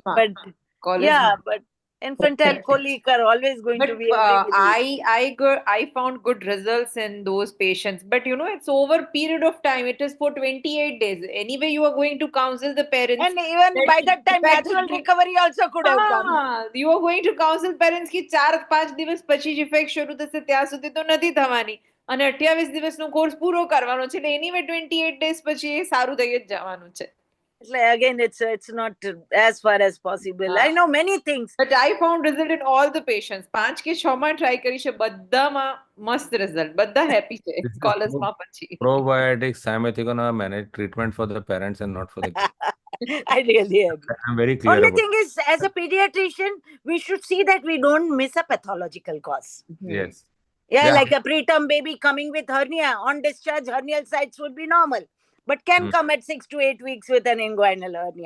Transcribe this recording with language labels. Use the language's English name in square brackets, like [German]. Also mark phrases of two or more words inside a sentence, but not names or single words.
[English] But infantile colic are always going to be. I found good results in those patients, but it's over a period of time. It is for 28 days. Anyway, you are going to counsel the parents, and even by that time, natural recovery also could have come. You are going to counsel parents [Gujarati] ki 4-5 દિવસ પછી જ ઇફેક્ટ શરૂ થશે, ત્યાં સુધી તો નથી થવાની, અને 28 દિવસનો કોર્સ પૂરો કરવાનો છે, એટલે anyway 28 days પછી એ સારું થઈ જ જવાનું છે. [English] Again, it's not as far as possible. I know many things, but I found result in all the patients. [Gujarati] 5 કે 6 માં try કરી છે, બધામાં મસ્ત result, બધા happy છે કોલેજમાં પછી. [English] Probiotics, I'm gonna manage treatment for the parents and not for the kids. I really agree. I'm very clear. Only thing is, as a pediatrician, we should see that we don't miss a pathological cause. Yes. Yeah, like a preterm baby coming with hernia. On discharge, hernial sites would be normal, but can come at 6 to 8 weeks with an inguinal hernia.